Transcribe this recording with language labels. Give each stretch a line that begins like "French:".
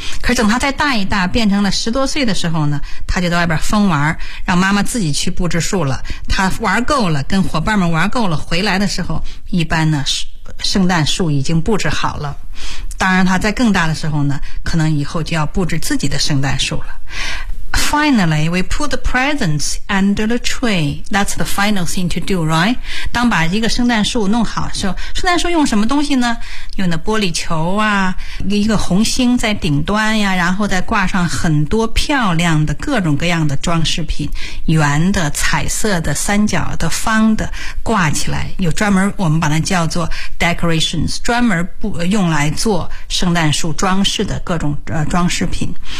Chinese: 可是等他再大一大，变成了十多岁的时候呢，他就在外边疯玩，让妈妈自己去布置树了。他玩够了，跟伙伴们玩够了，回来的时候，一般呢，圣诞树已经布置好了。当然他在更大的时候呢，可能以后就要布置自己的圣诞树了。
English: Finally, we put the presents under the tree. That's the final thing to do, right?
Chinese: 当把一个圣诞树弄好的时候，圣诞树用什么东西呢？用的玻璃球啊，一个红星在顶端呀，然后再挂上很多漂亮的各种各样的装饰品，圆的、彩色的、三角的、方的，挂起来，有专门，我们把它叫做 decorations, 专门不用来做圣诞树装饰的各种装饰品。